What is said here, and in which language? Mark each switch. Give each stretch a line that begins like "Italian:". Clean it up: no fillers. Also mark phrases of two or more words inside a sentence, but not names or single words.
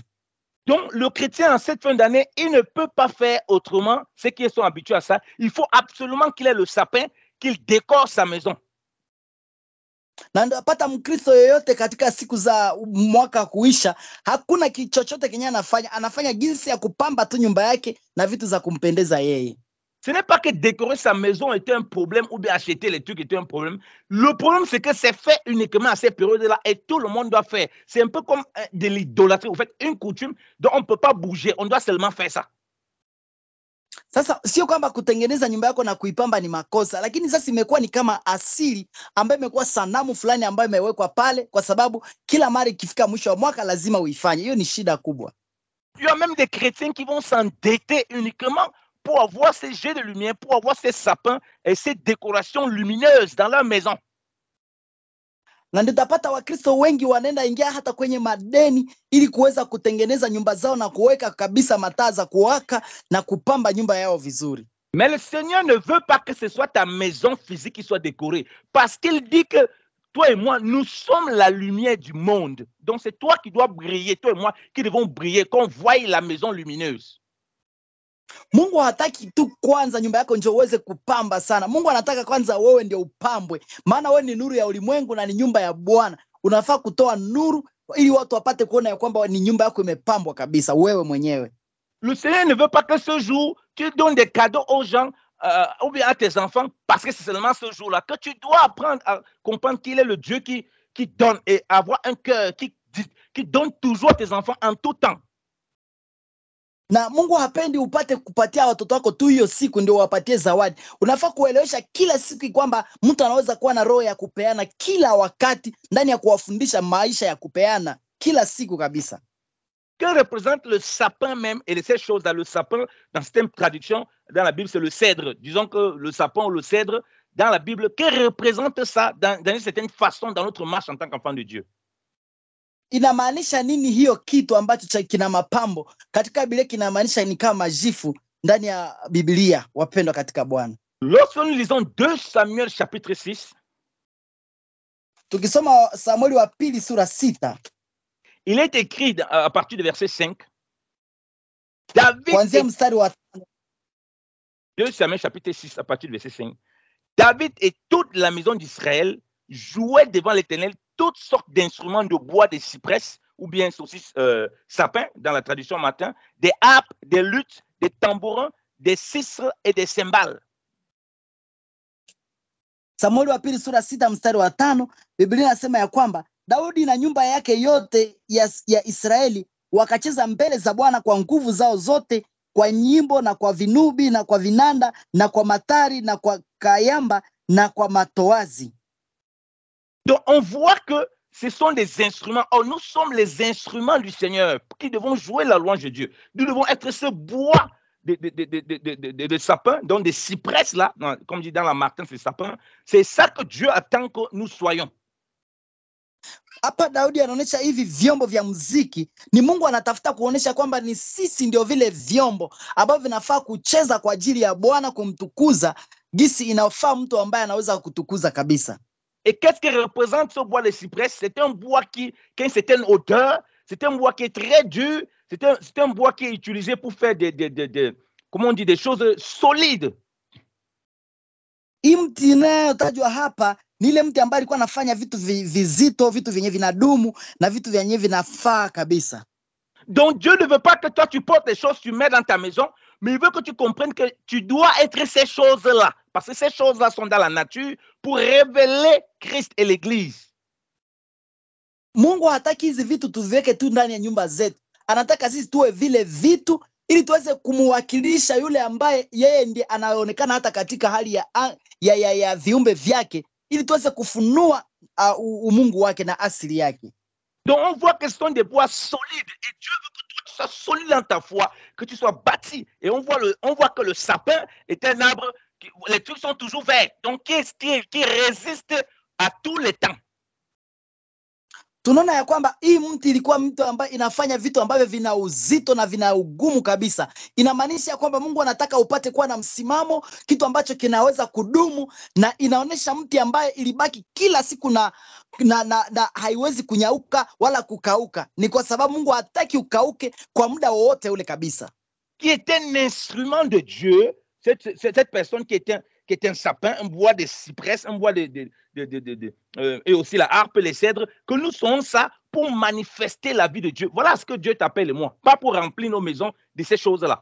French: Donc le chrétien en cette fin d'année, il ne peut pas faire autrement, ceux qui sont habitués à ça. Il faut absolument qu'il ait le sapin, qu'il décore sa maison.
Swahili: Na ndapata Mkristo yoyote katika siku za mwaka kuisha, hakuna chochote kenye anafanya jinsi ya kupamba tu nyumba yake na vitu za kumpendeza yeye.
French: Ce n'est pas que décorer sa maison était un problème ou bien acheter les trucs était un problème. Le problème, c'est que c'est fait uniquement à ces périodes-là et tout le monde doit faire. C'est un peu comme de l'idolâtrie. Vous faites une coutume dont on ne peut pas bouger. On doit seulement faire ça.
Swahili: Sasa sio kwamba kutengeneza nyumba yako na kuipamba ni makosa, lakini sasa imekuwa ni kama asili ambayo imekuwa sanamu fulani ambayo imewekwa pale kwa sababu kila mara ikifika mwisho wa mwaka lazima uifanye. Hiyo ni shida kubwa.
French: Il y a même des chrétiens qui vont s'endetter uniquement pour avoir ces jets de lumière, pour avoir ces sapins et ces décorations lumineuses dans leur maison.
Swahili: Na nditapata Wakristo wengi wanaenda ingia hata kwenye madeni ili kuweza kutengeneza nyumba zao na kuweka kabisa mataa za kuwaka na kupamba nyumba yao vizuri.
French: Mais le Seigneur ne veut pas que ce soit ta maison physique qui soit décorée, parce qu'il dit que toi et moi, nous sommes la lumière du monde. Donc c'est toi qui dois briller, toi et moi qui devons briller, qu'on voie la maison lumineuse.
Swahili: Mungu hataki tu kwanza nyumba yako ndio uweze kupamba sana. Mungu anataka kwanza wewe ndio upambwe. Maana wewe ni nuru ya ulimwengu na ni nyumba ya Bwana. Unafaa kutoa nuru ili watu wapate kuona ya kwamba ni nyumba yako imepambwa kabisa wewe mwenyewe.
French: Le Seigneur ne veut pas que ce jour tu donnes des cadeaux aux gens ou bien à tes enfants parce que c'est seulement ce jour-là que tu dois apprendre à comprendre qu'il est le Dieu qui donne et avoir un cœur qui donne toujours à tes enfants en tout temps.
Swahili: Na Mungu hapendi upate kupatia watoto wako tu hiyo siku ndio wapatie zawadi. Unafaa kuelewesha kila siku kwamba mtu anaweza kuwa na roho ya kupeana kila wakati ndani ya kuwafundisha maisha ya kupeana kila siku kabisa.
French: Que représente le sapin même et ces choses dans le sapin, dans cette traduction, dans la Bible, c'est le cèdre. Disons que le sapin ou le cèdre, dans la Bible, que représente ça dans une certaine façon dans notre marche en tant qu'enfant de Dieu?
Swahili: Inamaanisha nini hiyo kitu ambacho kina mapambo? Katika Biblia kinamaanisha ni kama majifu ndani ya Biblia, wapendwa katika Bwana.
French: Lorsque nous lisons 2 Samuel chapitre 6,
Swahili: tukisoma Samueli wa pili sura 6,
French: il est écrit à partir du verset 5, David,
Swahili: kuanzia mstari wa 5.
French: 2 Samuel chapitre 6 à partir du verset 5, David et toute la maison d'Israël jouaient devant l'Éternel toutes sortes d'instruments de bois, de cyprès, ou bien aussi sapins, dans la tradition matin, des harpes, des luttes, des tambourins, des sistres et des cymbales.
Swahili: Samueli wa pili sura 6 mstari wa 5, Biblia inasema ya kwamba Daudi na nyumba yake yote ya Israeli wakacheza mbele za Bwana kwa nguvu zao zote, kwa nyimbo na kwa vinubi na kwa vinanda na kwa matari na kwa kayamba na kwa matoazi.
French: Donc on voit que ce sont des instruments. Or, nous sommes les instruments du Seigneur qui devons jouer la louange de Dieu. Nous devons être ce bois de sapins, donc des cyprès là, comme dit dans la Martin, c'est sapins. C'est ça que Dieu attend que nous soyons.
Swahili: Hapa Daudi anaonyesha hivi vyombo vya muziki. Ni Mungu anatafuta kuonesha kwamba ni sisi ndio vile vyombo ambavyo vinafaa kucheza kwa ajili ya Bwana, kumtukuza gisi inafaa mtu ambaye anaweza kutukuza kabisa.
French: Et qu'est-ce que représente ce bois de cyprès? C'est un bois qui a une certaine hauteur, c'est un bois qui est très dur, c'est un bois qui est utilisé pour faire comment on dit, des choses solides.
Swahili: Mti inayotajwa hapa ni ile mti ambaye alikuwa anafanya vitu vizito, vitu vyenye vinadumu na vitu vyenye vinafaa kabisa.
French: Donc Dieu ne veut pas que toi tu portes les choses, tu mets dans ta maison mais il veut que tu comprennes que tu dois être ces choses-là, parce que ces choses-là sont dans la nature pour révéler Christ et l'Église.
Swahili: Mungu hataki hizi vitu tuziweke tu ndani ya nyumba zetu. Anataka sisi tuwe vile vitu ili tuweze kumuwakilisha yule ambaye yeye ndiye anaonekana hata katika hali ya viumbe vyake, ili tuweze kufunua umungu wake na asili yake.
French: Donc on voit que ce sont des bois solides et Dieu veut que toi tu sois solide dans ta foi, que tu sois bâti. Et on voit que le sapin est un arbre, les trucs sont toujours verts, donc qui résiste à tous les temps.
Swahili: Tunaona ya kwamba hii mti ilikuwa mti ambaye inafanya vitu ambavyo vina uzito na vina ugumu kabisa. Inamaanisha kwamba Mungu anataka upate kuwa na msimamo, kitu ambacho kinaweza kudumu, na inaonesha mti ambaye ilibaki kila siku na haiwezi kunyauka wala kukauka. Ni kwa sababu Mungu hataki ukauke kwa muda wowote ule kabisa.
French: Qui est un instrument de Dieu, cette personne qui est un sapin, un bois de cyprès, un bois et aussi la harpe, les cèdres, que nous sommes ça pour manifester la vie de Dieu. Voilà ce que Dieu t'appelle et moi, pas pour remplir nos maisons de ces choses-là.